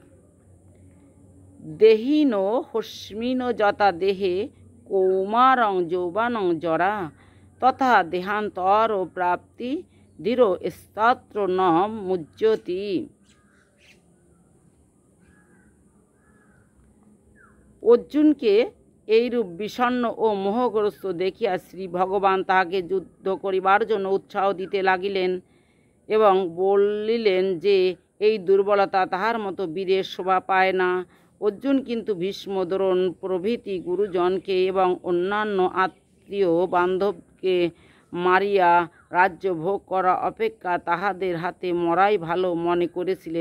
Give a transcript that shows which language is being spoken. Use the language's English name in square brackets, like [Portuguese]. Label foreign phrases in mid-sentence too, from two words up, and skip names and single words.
[Sanskrit] देहिनो हस्मिनो यथा देहे कौमारं यौवनं जरा तथा देहांतर प्राप्ति धीरो स्तत्र न मुज्यति। [Bangla] अर्जुनके এইরূপ বিষণ্ণ ও মোহগ্রস্ত দেখিয়া শ্রী ভগবান তাহাকে যুদ্ধ করিবার জন্য উৎসাহ দিতে লাগিলেন এবং বলিলেন যে এই দুর্বলতা তাহার মতো বীরের শোভা পায় না। অর্জুন কিন্তু ভীষ্ম দ্রোণ প্রভৃতি গুরুজনকে এবং অন্যান্য আত্মীয় বান্ধবকে মারিয়া রাজ্য ভোগ করা অপেক্ষা তাহাদের হাতে মরাই ভালো মনে করেছিলেন।